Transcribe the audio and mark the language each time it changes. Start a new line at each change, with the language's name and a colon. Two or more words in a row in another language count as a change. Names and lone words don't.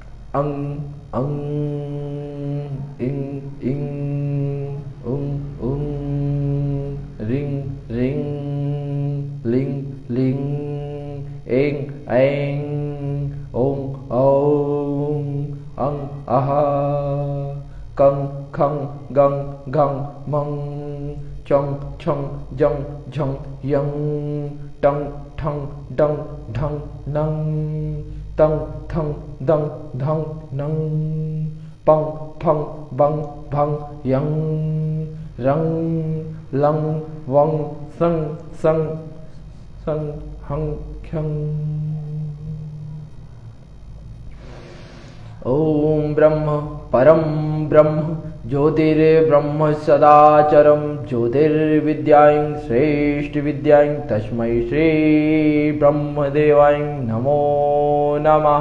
Sanskrit: अं अं इं इं उं उं रिं रिं लिं लिं एं ऐं ओं औं अं अः कं खं गं घं मं चं छं जं झं यं टं ठं डं ढं नं तं थं दं धं नं पं फं बं भं यं रं लं वं सं सं सं हं ख्यं। ओम ब्रह्म परम ब्रह्म ज्योतिर्ब्रह्म सदाचरं ज्योतिर्विद्यां श्रेष्ठ विद्यां तस्मै श्री ब्रह्मदेवाय नमो नमः।